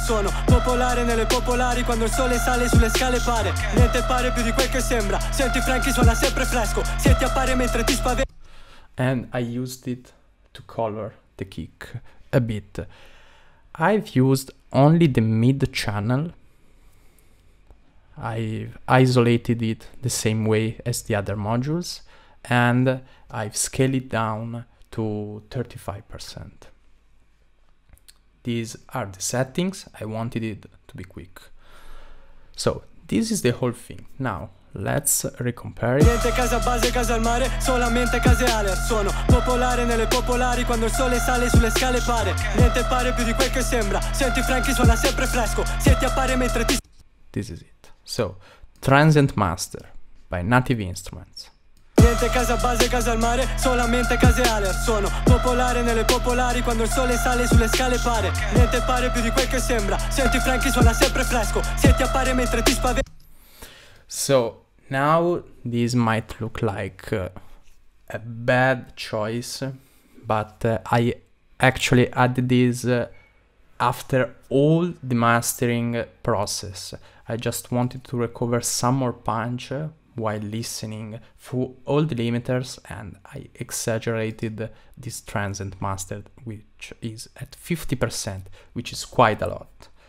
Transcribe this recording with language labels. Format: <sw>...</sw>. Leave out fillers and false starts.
<it>Sono popolare nelle popolari, quando il sole sale sulle scale pare. Niente pare più di quel che sembra. Senti Frankie suona sempre fresco, se ti appare mentre ti spaventa.</it> <en>And I used it to color the kick a bit. I've used only the mid channel. I've isolated it the same way as the other modules, and I've scaled it down to 35%. These are the settings. I wanted it to be quick. So this is the whole thing. Now let's recompare it.</en> <it>Niente casa base, casa al mare, solamente case alert. Sono popolare nelle popolari, quando il sole sale sulle scale pare. Niente pare più di quel che sembra. Senti Frankie suona sempre fresco, se ti appare mentre ti...</it> <en>This is it. So Transient Master by Native Instruments.</en> <it>Niente casa base, casa al mare, solamente case alert. Sono popolare nelle popolari, quando il sole sale sulle scale pare. Niente pare più di quel che sembra. Senti Frankie suona sempre fresco, se ti appare mentre ti spaventa.</it> <en>So now this might look like a bad choice, but I actually added this after all the mastering process. I just wanted to recover some more punch while listening through all the limiters, and I exaggerated this transient master, which is at 50%, which is quite a lot.</en>